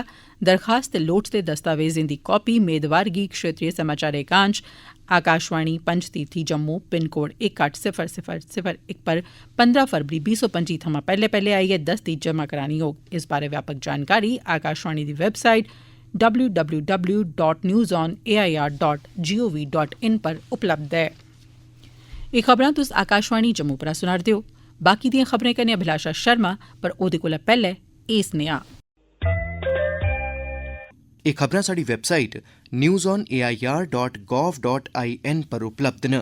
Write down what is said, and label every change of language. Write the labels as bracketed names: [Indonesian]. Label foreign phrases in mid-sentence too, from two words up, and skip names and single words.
[Dogri] दरखास्त ते लोड़चदे दस्तावेजें दी कापी मेदवार गी क्षेत्रीय समाचार एकांश आकाशवाणी पंचतीर्थी जम्मू पिन कोड 180001 पर 15 फरवरी 2025 थमां पैह्ले आइयै 10 दी जमा करानी होग। इस बारै व्यापक जानकारी आकाशवाणी दी वैबसाइट www.newsonair.gov.in पर उपलब्ध ऐ। एह् खबरां तुस आकाशवाणी जम्मू परा सुना'रदे ओ। बाकी दियां खबरें कन्नै अभिलाषा शर्मा, पर ओह्दे कोला पैह्ले एह् सनेहा। एह् खबरां साढ़ी वैबसाइट newsonair.gov.in पर उपलब्ध न।